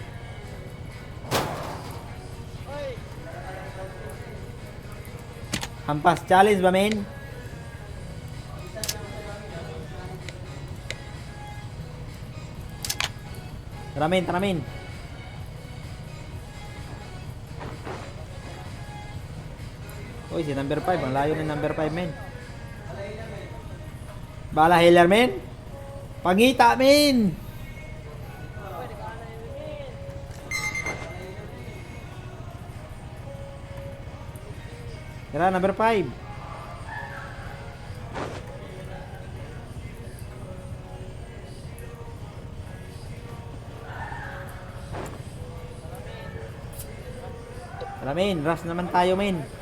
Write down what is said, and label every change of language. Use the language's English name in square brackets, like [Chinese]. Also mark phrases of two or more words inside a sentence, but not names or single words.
[Filipino] Hampas challenge ba, men? Tara, men, tara, men. Uy, si number 5. Ang layo ng number 5, men. Bala healer, men. Pangita, men. Tara, number 5. Tara, men. Rush naman tayo, men.